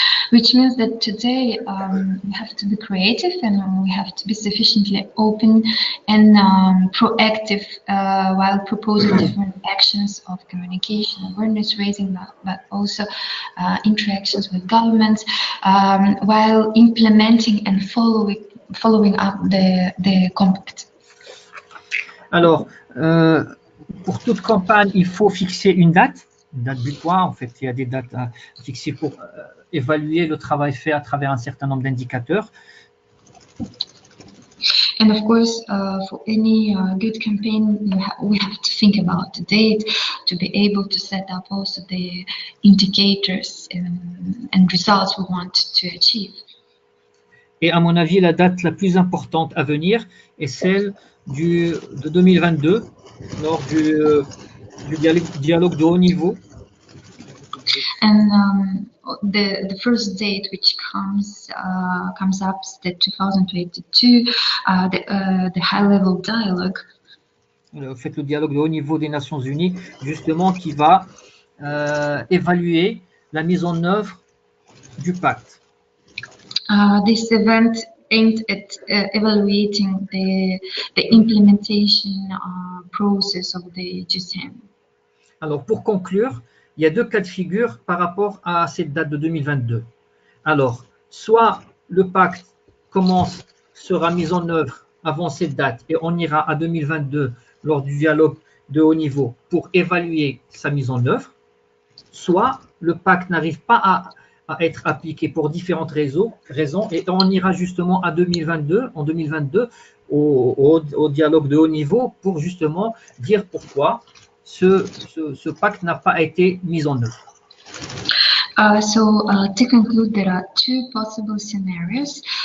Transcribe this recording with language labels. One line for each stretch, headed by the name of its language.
English: Which means that today we have to be creative and we have to be sufficiently open and proactive while proposing different actions of communication, awareness raising, but also interactions with governments, while implementing and following up the compact.
French: Alors, pour toute campagne, il faut fixer une date butoir. En fait, il y a des dates fixées pour évaluer le travail fait à travers un certain nombre d'indicateurs.
English: And of course, for any good campaign, we have to think about the date to be able to set up also the indicators and results we want to achieve.
French: Et à mon avis, la date la plus importante à venir est celle de 2022, lors du dialogue de haut niveau.
English: And the first date which comes up is the 2022, the high-level dialogue.
French: Faites le dialogue de haut niveau des Nations Unies, justement, qui va évaluer la mise en œuvre du pacte.
English: This event aimed at evaluating the implementation process of the GSM.
French: Alors, pour conclure, il y a deux cas de figure par rapport à cette date de 2022. Alors, soit le pacte sera mis en œuvre avant cette date et on ira à 2022 lors du dialogue de haut niveau pour évaluer sa mise en œuvre, soit le pacte n'arrive pas à être appliqué pour différentes raisons et on ira justement en 2022 au dialogue de haut niveau pour justement dire pourquoi ce pacte n'a pas été mis en œuvre.
English: To conclude, there are two possible scenarios.